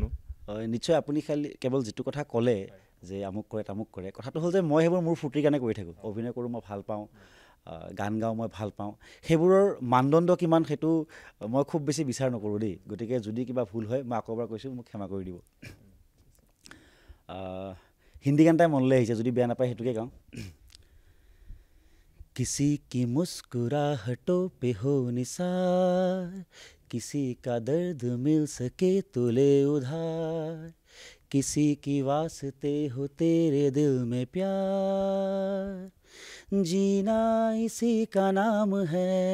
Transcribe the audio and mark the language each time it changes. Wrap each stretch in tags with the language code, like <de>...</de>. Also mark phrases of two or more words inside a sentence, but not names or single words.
<as>নিশ্চয় আপুনি খালি কেৱল যিটো কথা ক'লে যে আমুক কৰে তামুক কৰে কথাটো হ'ল যে মই সেইবোৰ মোৰ ফূৰ্তিৰ কাৰণে কৰি থাকোঁ অভিনয় কৰোঁ মই ভাল পাওঁ গান গাওঁ মই ভাল পাওঁ সেইবোৰৰ মানদণ্ড কিমান সেইটো মই খুব বেছি বিচাৰ নকৰোঁ দেই গতিকে যদি কিবা ভুল হয় মই আকৌ এবাৰ কৈছোঁ মোক ক্ষমা কৰি দিব হিন্দী গান এটাই মনলৈ আহিছে যদি বেয়া নাপায় সেইটোকে গাওঁ</as> <hi>किसी की मुस्कुराहटों पे हो निसार किसी का दर्द मिल सके तो ले उधार किसी की वास्ते हो तेरे दिल में प्यार जीना इसी का नाम है</hi>